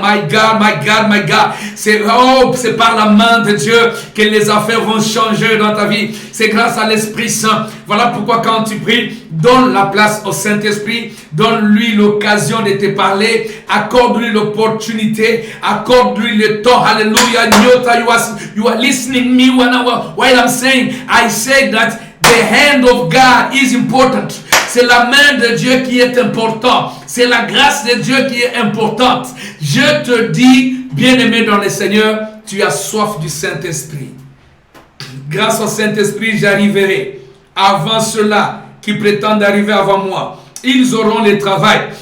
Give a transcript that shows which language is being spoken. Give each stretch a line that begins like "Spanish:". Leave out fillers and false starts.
English: My God, my God, my God.
French: C'est par la main de Dieu que les affaires vont changer dans ta vie. C'est grâce à l'Esprit Saint. Voilà pourquoi quand tu pries, donne la place au Saint-Esprit. Donne-lui l'occasion de te parler. Accorde-lui l'opportunité. Accorde-lui le temps. Alléluia.
English: You are listening me while I'm saying, I say that the hand of God is important.
French: C'est la main de Dieu qui est importante. C'est la grâce de Dieu qui est importante. Je te dis, bien-aimé dans le Seigneur, tu as soif du Saint-Esprit. Grâce au Saint-Esprit, j'arriverai. Avant ceux-là qui prétendent arriver avant moi, ils auront le travail.